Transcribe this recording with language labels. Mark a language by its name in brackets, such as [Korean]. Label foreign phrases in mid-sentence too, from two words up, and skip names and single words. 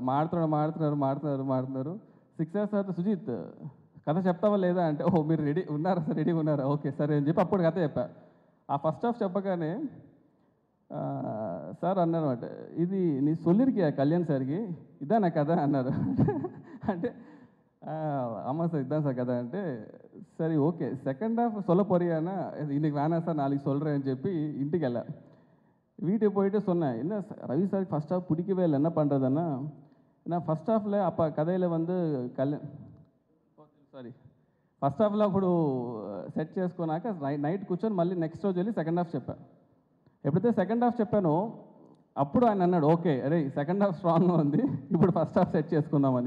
[Telugu] మాడుతున్నారు 6 hours తర్వాత సుజిత్ కథ చెప్తావా లేదా అంటే, ఓహో మీరు రెడీగా ఉన్నారా, ఓకే సరే అని చెప్పి అప్పుడు కథ చెప్పా. ఆ ఫస్ట్ హాఫ్ చెప్పగానే సార్ అన్నారన్నమాట, ఇది నీ సొల్లిరికియా కళ్యాణ్ సార్కి ఇదా నా కథ అన్నారు. [Tamil] అంటే ஆமாம் சார் இதுதான் சார் கதை అంటే சரி ஓகே செகண்ட் ஹாஃப் சொல்ல போறியானா இன்னைக்கு வேணாம் சார் நாளைக்கு சொல்கிறேன்னு [Telugu] చెప్పి ఇంటికి వెళ్ళా. [Tamil] வீட்டுக்கு போயிட்டு சொன்னேன், என்ன ரவி சார் ஃபஸ்ட் ஹாஃப் பிடிக்கவே இல்லை, என்ன பண்ணுறதுன்னா நான் [Telugu] ఫస్ట్ హాఫ్లో அப்போ కథలో ఫస్ట్ హాఫ్లో అప్పుడు సెట్ చేసుకున్నాక నైట్ కూర్చొని మళ్ళీ నెక్స్ట్ రోజు వెళ్ళి సెకండ్ హాఫ్ చెప్పా. ఎప్పుడైతే సెకండ్ హాఫ్ చెప్పానో అప్పుడు ఆయన అన్నాడు, ఓకే అరే సెకండ్ హాఫ్ స్ట్రాంగ్గా ఉంది, ఇప్పుడు ఫస్ట్ హాఫ్ సెట్ చేసుకుందామని.